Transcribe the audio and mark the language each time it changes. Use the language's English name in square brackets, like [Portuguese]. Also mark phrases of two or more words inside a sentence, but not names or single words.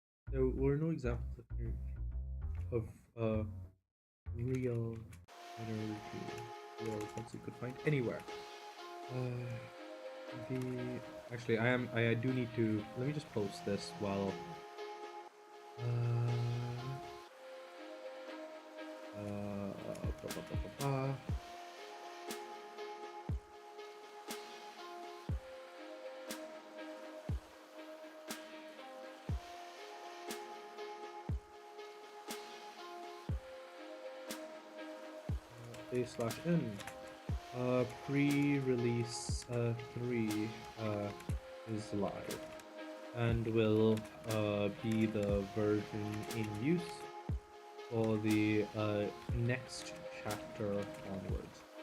[English] there were no examples of real energy, real things you could find anywhere. The actually, I do need to. Let me just post this while. Ba, ba, ba, ba, ba. A/N. Pre-release 3 is live and will be the version in use for the next chapter onwards.